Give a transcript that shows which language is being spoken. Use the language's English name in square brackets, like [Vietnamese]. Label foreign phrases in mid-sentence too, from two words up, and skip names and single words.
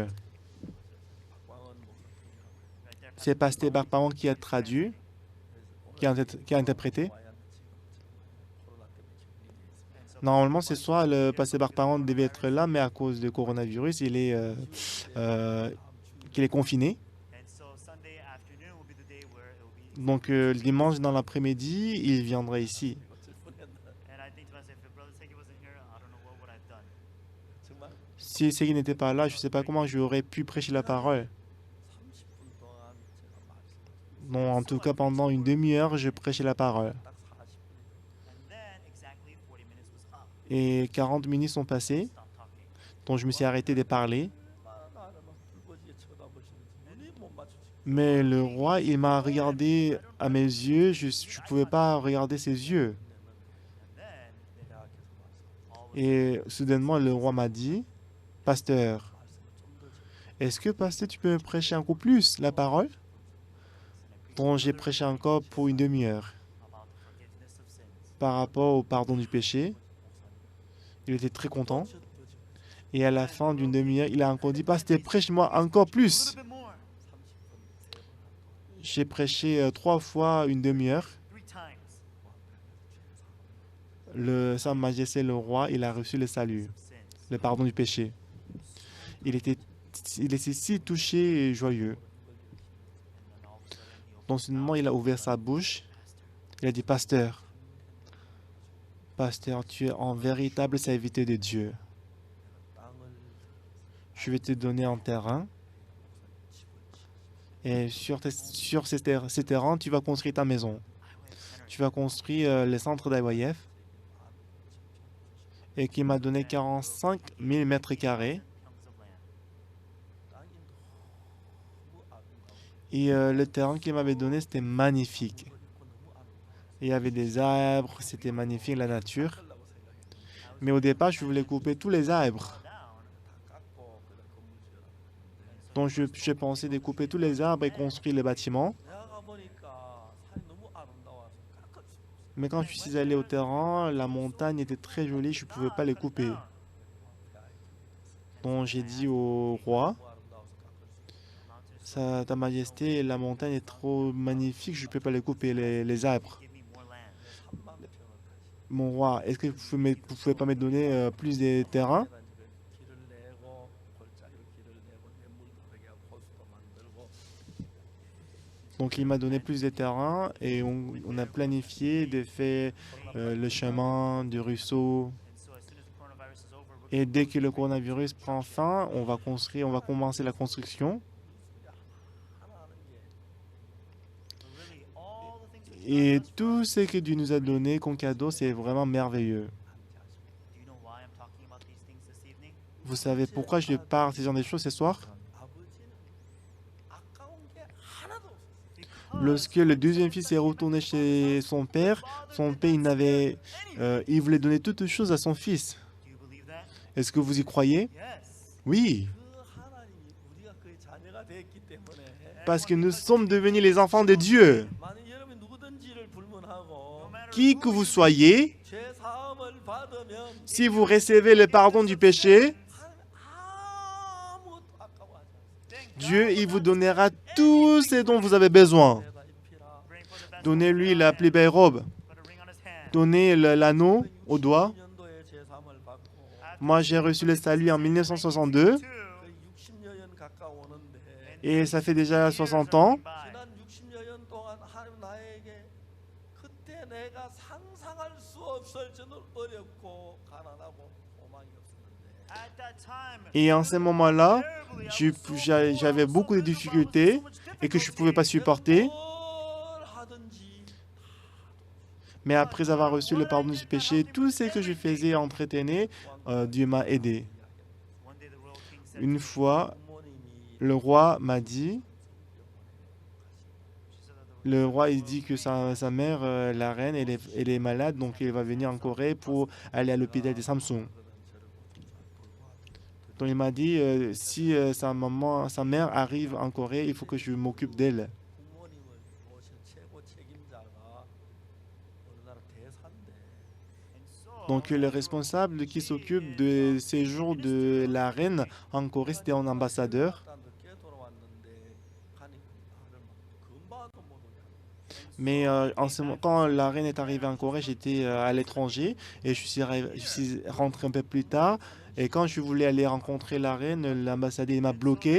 [Korean] 박광원 목사. [English] Right there, [French] C'est Pasteur Barpaon qui a traduit, qui a interprété. [Korean] 코로나 때문에 격리돼 있습니다. [English] and so [French] Normalement, ce soir, le Pasteur Barpaon devait être là, mais à cause du coronavirus, qu'il est confiné. [English] And so Sunday afternoon will be the day where it will be. [French] Donc le dimanche dans l'après-midi, il viendra ici. [Korean] 어쩔 뻔했나. [English] And I think to myself, if Brother Segi wasn't here, I don't know what would I've done. [Korean] 정말 [French] Si Segui n'était pas là, je ne sais pas comment j'aurais pu prêcher la parole. [Korean] 30분 동안 제가 말씀 [French] Non, en tout cas, pendant une demi-heure, je prêchais la parole. [Korean] 딱 40분 [English] And then exactly 40 minutes was up. [French] Et 40 minutes sont passées, [English] Stop talking. [French] donc je me suis arrêté de parler. [Korean] 얼마나 나를 막 붉어지게 쳐다보시는지 눈이 못 마주치고 [French] Mais le roi, il m'a regardé à mes yeux, je ne pouvais pas regarder ses yeux. [English] And then [Korean] 내 앞에서 말씀 [English] all of [French] Et soudainement, le roi m'a dit, Pasteur, [Korean] 말씀을 좀더 [French] est-ce que, pasteur, tu peux me prêcher un coup plus la parole? Donc j'ai prêché encore pour une demi-heure. [English] about the forgiveness of sins. [French] Par rapport au pardon du péché, il était très content. Et à la fin d'une demi-heure, il a encore dit, Pasteur, prêche-moi encore [English] A [French] plus. [English] little bit more. [Korean] 30분 [French] J'ai prêché 3 fois une demi-heure. [English] 3 times. [French] Sa Majesté le roi, il a reçu le salut, [English] Sins. [French] le pardon du péché. Il était si touché et joyeux. [English] And then all of a sudden he opened [French] Donc soudainement, il a ouvert sa bouche. Il a dit, Pasteur, Pasteur, tu es un véritable serviteur de Dieu. [Korean] 땅을 [French] Je vais te donner un terrain. Et sur ces terrains, tu vas construire ta maison. Tu vas construire le centre d'Aywayev. Et qui m'a donné 45 000 mètres carrés. [English] chunks of land. [Korean] 땅이 너무 아름다워. [French] Et le terrain qu'il m'avait donné, c'était magnifique. [Korean] 있고 너무 아름다워. [French] Il y avait des arbres, c'était magnifique, la nature. [Korean] 하려고 생각했는데 [French] Mais au départ, je voulais couper tous les arbres. [English] Down. [Korean] 다 깎고 그래 건물 지으라고. [French] Donc je pensais de couper tous les arbres et construire les bâtiments. [Korean] 내가 가보니까 산이 너무 아름다워서 깎을 수 없어. [French] Mais quand je suis allé au terrain, la montagne était très jolie, je ne pouvais pas les couper. Donc j'ai dit au roi, [Korean] 너무 아름다워서 깎을 수 없어. [French] Ta Majesté, la montagne est trop magnifique, je ne peux pas les couper, les arbres. [English] Give me more land. [Korean] 3만 평을 다시. [French] Mon roi, est-ce que vous pouvez pas me donner plus de terrain? [Korean] 내가 이제 길을 내고 골짜기로 길을 내고 냇물 다르게 하고 호수도 만들고 [French] Donc il m'a donné plus de terrain et on a planifié de faire le chemin du ruisseau. [English] And so as soon as the coronavirus is over, we're [French] Et dès que le coronavirus prend fin, on va commencer la construction. [Korean] 하나 하는 게 [English] but really all the things that [French] Et tout ce que Dieu nous a donné comme cadeau, c'est vraiment merveilleux. [English] Do you know why I'm talking about these things this evening? [French] Vous savez pourquoi je parle de ce genre de choses ce soir? [Korean] 아버지는 아까운 게 하나도 없어요. [French] Lorsque le deuxième fils est retourné chez son père, il voulait donner toutes choses à son fils. [English] Do you believe that? [French] Est-ce que vous y croyez? [English] Yes. [French] Oui, [Korean] 그 하나님이 우리가 그의 자녀가 됐기 때문에 [French] parce que nous sommes devenus les enfants de Dieu. [Korean] 만약 여러분이 누구든지를 불문하고 [French] Qui que vous soyez, [Korean] 죄 사함을 받으면 [French] si vous recevez le pardon du péché, [Korean] 하나님 아무것도 아까워하지 않습니다. [French] Dieu il vous donnera tout ce dont vous avez besoin. [Korean] 내가 입히라. [English] Bring for the best [French] Donnez-lui la plus belle robe. [English] put a ring on his hand. [French] Donnez l'anneau au doigt. [Korean] 60년도에 죄 사함을 받고 [French] Moi, j'ai reçu le salut en 1962 [English] Two, [Korean] 그 60여 년 가까워오는데 [French] et ça fait déjà 60 ans. [Korean] 지난 60여 년 동안 하나님 나에게 그때 내가 상상할 수 없을 정도로 어렵고 가난하고 소망이 없었는데 [English] at that time, [French] Et en ce moment-là, j'avais beaucoup de difficultés et que je ne pouvais pas supporter. [Korean] 뭘 하든지 [French] Mais après avoir reçu le pardon du péché, tout ce que je faisais entretenir, Dieu m'a aidé. [English] one day the royal king said, [French] Une fois, [Korean] 부모님이 [French] le roi m'a dit, [English] she said that the [French] le roi il dit que sa mère, la reine, elle est malade, donc elle va venir en Corée pour aller à l'hôpital de Samsung. Donc il m'a dit, si sa mère arrive en Corée, il faut que je m'occupe d'elle. [Korean] 부모님을 모신 최고 책임자가 어느 나라 대사인데 [English] and so [French] Donc le responsable qui s'occupe de séjour de la reine en Corée, c'était un ambassadeur. [Korean] 딱 늦게 돌아왔는데 가니까 나를 막 금방도 못 오게 하는 [French] Mais quand la reine est arrivée en Corée, j'étais à l'étranger et je suis rentré un peu plus tard. Et quand je voulais aller rencontrer la reine, l'ambassadeur m'a bloqué.